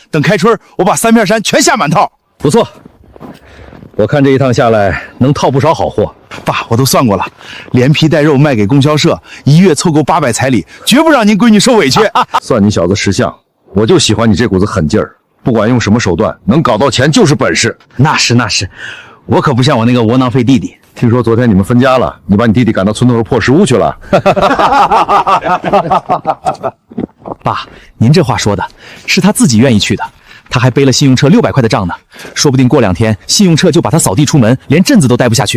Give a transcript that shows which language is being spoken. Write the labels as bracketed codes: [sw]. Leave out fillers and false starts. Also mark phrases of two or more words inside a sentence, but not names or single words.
[zh] 等開春，我把3片山全下滿套。不錯，我看這一趟下來能套不少好貨。爸，我都算過了，連皮帶肉賣給供銷社，1月湊夠800彩禮，絕不讓您閨女受委屈。算你小子识相，我就喜歡你這股子狠勁兒。不管用什麼手段，能搞到錢就是本事。那是，我可不像我那個窩囊廢弟弟。聽說昨天你們分家了，你把你弟弟趕到村頭破食屋去了。爸，您這話說的是他自己願意去的，他還背了信用冊600塊的賬呢，說不定過2天信用冊就把他掃地出門，連鎮子都待不下去。